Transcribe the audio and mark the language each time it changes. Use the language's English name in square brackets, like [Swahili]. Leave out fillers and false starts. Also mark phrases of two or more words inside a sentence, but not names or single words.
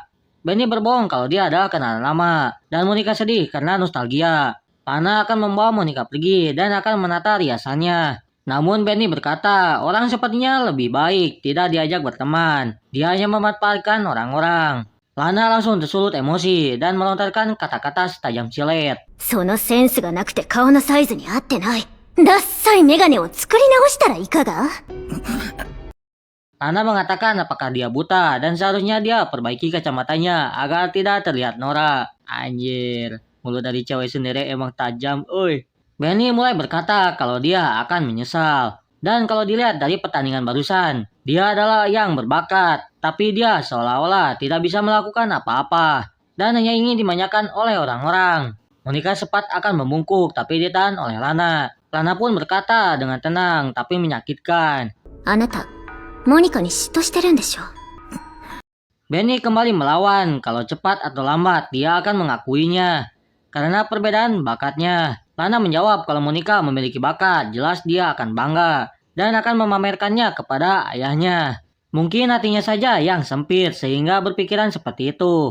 [Indonesian] Benny berbohong kalau dia adalah kenalan lama. Dan Monika sedih karena nostalgia. Lana akan membawa Monika pergi dan akan menata riasannya. Namun Benny berkata, orang sepertinya lebih baik tidak diajak berteman. Dia hanya memanfaatkan orang-orang. Lana langsung tersulut emosi dan melontarkan kata-kata setajam silet. [Japanese] そのセンスがなくて顔のサイズに合ってない。ダッサいメガネを作り直したらいかが？ [Indonesian] Lana mengatakan apakah dia buta dan seharusnya dia perbaiki kacamatanya agar tidak terlihat norak. Anjir, mulut dari cewek sendiri emang tajam, oi. Benny mulai berkata kalau dia akan menyesal. Dan kalau dilihat dari pertandingan barusan, dia adalah yang berbakat. Tapi dia seolah-olah tidak bisa melakukan apa-apa. Dan hanya ingin dimanjakan oleh orang-orang. Monica sempat akan membungkuk tapi ditahan oleh Lana. Lana pun berkata dengan tenang tapi menyakitkan. [Japanese] あなた、モニカに嫉妬してるんでしょ？ [Indonesian] Benny kembali melawan, kalau cepat atau lambat dia akan mengakuinya. Karena perbedaan bakatnya. Lana menjawab kalau Monica memiliki bakat, jelas dia akan bangga. Dan akan memamerkannya kepada ayahnya. Mungkin hatinya saja yang sempit sehingga berpikiran seperti itu.